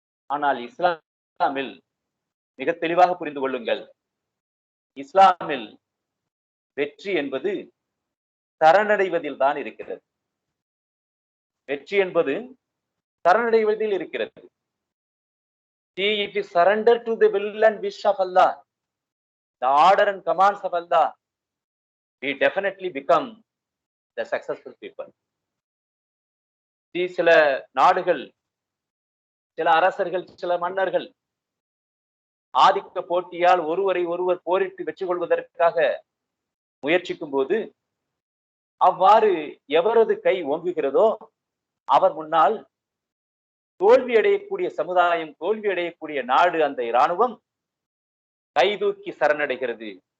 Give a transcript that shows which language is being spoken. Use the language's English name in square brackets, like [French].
[Tamil] ஆனால் இஸ்லாமில் மிக தெளிவாக புரிந்து கொள்ளுங்கள், இஸ்லாமில் வெற்றி என்பது சரணடைவதில் தான் இருக்கிறது. வெற்றி என்பது சரணடைவதில் இருக்கிறது. [English] See, if you surrender to the will and wish of Allah, the order and commands of Allah, we definitely become the successful people. [Tamil] See, சில நாடுகள், சில அரசர்கள், சில மன்னர்கள் ஆதிக்க போட்டியால் ஒருவரை ஒருவர் போரிட்டு வெற்றி கொள்வதற்காக முயற்சிக்கும் போது, அவ்வாறு எவரது கை ஓங்குகிறதோ அவர் முன்னால் தோல்வி அடையக்கூடிய சமுதாயம், தோல்வி அடையக்கூடிய நாடு, அந்த இராணுவம் கைதூக்கி சரணடைகிறது.